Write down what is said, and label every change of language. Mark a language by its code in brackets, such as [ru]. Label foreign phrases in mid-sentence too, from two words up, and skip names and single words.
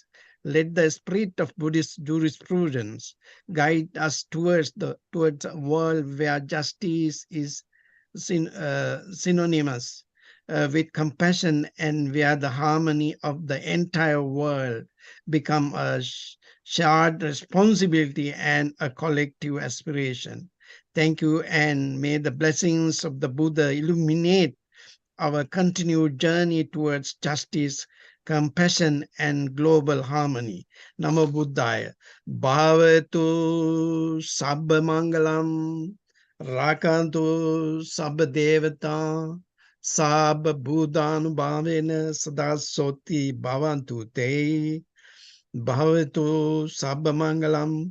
[en] Let the spirit of Buddhist jurisprudence guide us towards a world where justice is synonymous with compassion, and where the harmony of the entire world become a shared responsibility and a collective aspiration. Thank you, and may the blessings of the Buddha illuminate our continued journey towards justice, compassion, and global harmony. [pi] Namo Buddhaya. Bhavatu Sabba Mangalam. Rakantu Sabba Devata. Sabba Buddhanubhavena Sada Soti Bhavantu Te. Bhavatu Sabba Mangalam.